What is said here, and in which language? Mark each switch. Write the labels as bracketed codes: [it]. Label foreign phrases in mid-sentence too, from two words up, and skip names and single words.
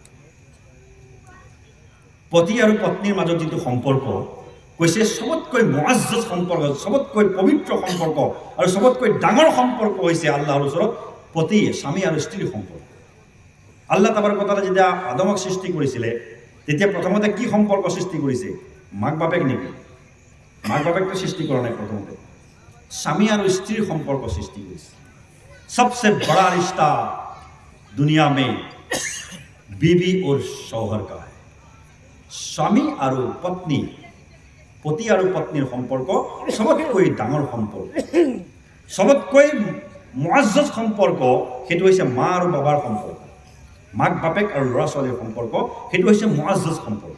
[as] পতি আৰু পত্নীৰ মাজত যিটো সম্পৰ্ক কৈছে, চবতকৈ মুআজ্জজ সম্পৰ্ক, চবতকৈ পবিত্ৰ সম্পৰ্ক আৰু চবতকৈ ডাঙৰ সম্পৰ্ক হৈছে আল্লাহৰ ওচৰত পতি, স্বামী আৰু স্ত্ৰীৰ সম্পৰ্ক। [ar] الله تبارك وتعالى [as] যেতিয়া আদমক সৃষ্টি কৰিছিলে তেতিয়া প্ৰথমতে কি সম্পৰ্ক সৃষ্টি কৰিছে? মাক বাপেক নেকি? মাক বাপেকটো সৃষ্টি কৰা নাই, প্ৰথমতে স্বামী আৰু স্ত্ৰীৰ সম্পৰ্ক সৃষ্টি কৰিছে। [hi] सबसे बड़ा रिश्ता दुनिया में बीवी और शौहर का है। [as] স্বামী আৰু পত্নী, পতি আৰু পত্নীৰ সম্পৰ্ক সবতকৈ ডাঙৰ সম্পৰ্ক, সবতকৈ মুআজ্জজ সম্পৰ্ক সেইটো হৈছে মা আৰু বাবাৰ সম্পৰ্ক। মাক বাপেক আৰু ল'ৰা ছোৱালীৰ সম্পৰ্ক সেইটো হৈছে মুআজ্জজ সম্পৰ্ক।